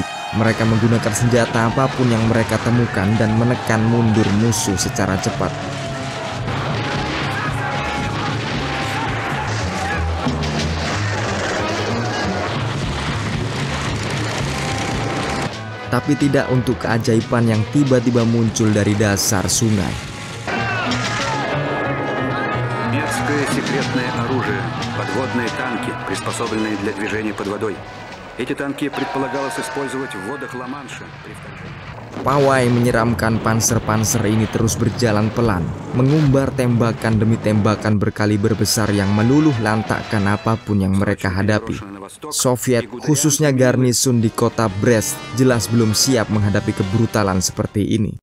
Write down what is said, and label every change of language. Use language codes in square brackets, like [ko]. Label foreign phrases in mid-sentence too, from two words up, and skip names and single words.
[id] Mereka menggunakan senjata apapun yang mereka temukan dan menekan mundur musuh secara cepat. Tapi tidak untuk keajaiban yang tiba-tiba muncul dari dasar sungai. [ru] Немецкое секретное оружие, подводные танки, приспособленные для движения под водой. Эти танки предполагалось использовать в водах Ла-Манша. [id] Pawai menyeramkan panser-panser ini terus berjalan pelan, mengumbar tembakan demi tembakan berkaliber besar yang meluluh lantakkan apapun yang mereka hadapi. Soviet, khususnya garnisun di kota Brest, jelas belum siap menghadapi kebrutalan seperti ini.